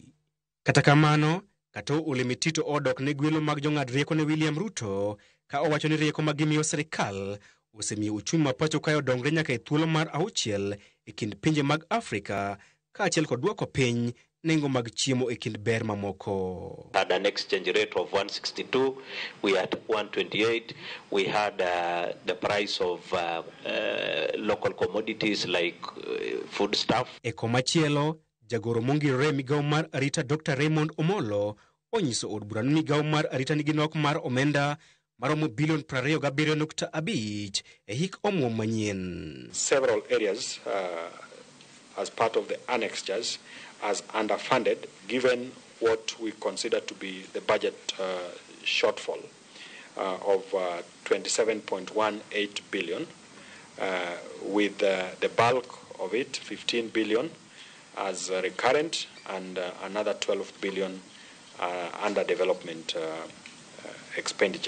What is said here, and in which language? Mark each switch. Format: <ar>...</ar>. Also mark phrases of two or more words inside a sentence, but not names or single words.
<luo>Kata kamano, Kato Ole Metito odok ne gwelo mag jong'ad rieko ne William Ruto ka owacho ni rieko ma gimiyo sirikal osemiyo uchumi ma pacho kayo dongre nyaka e thuolo mar 6 e kind pinje mag Afrika kaachiel kod duoko piny nengo mag chiemo e kind ber mamoko.</luo> <en>Had an exchange rate of 162, we had 128, we had the price of local commodities like food stuff.</en> <luo>E komachielo, jagoro mongirore migao mar arita Dr. Raymond Omolo onyiso od bura ni migao mar arita nigi nok mar omenda maromo bilion 27.5 e hik omwom manyien.</luo> <en>Several areas as part of the annexures as underfunded given what we consider to be the budget shortfall of 27.18 billion with the bulk of it 15 billion as recurrent and another 12 billion under development expenditure.</en>